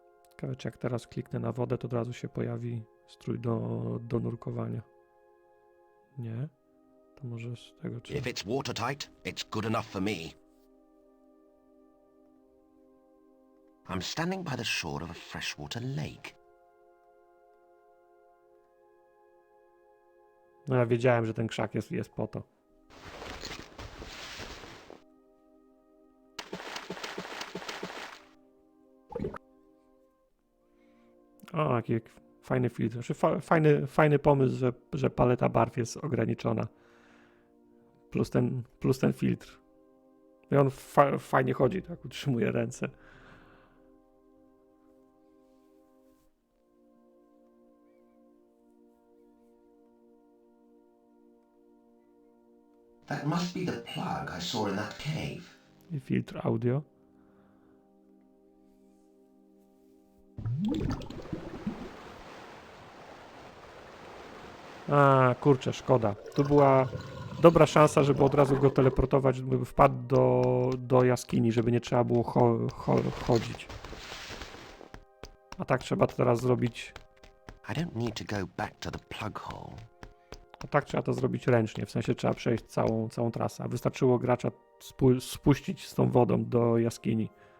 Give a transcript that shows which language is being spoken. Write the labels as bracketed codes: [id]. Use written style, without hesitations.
[pl] Ciekawe, czy jak teraz kliknę na wodę, to od razu się pojawi strój do nurkowania. Nie? To może z tego trzeba... [en] If it's watertight, it's good enough for me. I'm standing by the shore of a freshwater lake. [pl] No ja wiedziałem, że ten krzak jest po to. O, jaki fajny filtr. Znaczy, fajny pomysł, że paleta barw jest ograniczona. Plus ten filtr. I on fajnie chodzi, tak utrzymuje ręce. [en] That must be the plug I saw in that cave. [pl] I filtr audio. A, kurczę, szkoda. Tu była dobra szansa, żeby od razu go teleportować, żeby wpadł do jaskini, żeby nie trzeba było chodzić. A tak trzeba to teraz zrobić. [en] I don't need to go back to the plug hole. [pl] A tak trzeba to zrobić ręcznie, w sensie trzeba przejść całą trasę. A wystarczyło gracza spuścić z tą wodą do jaskini.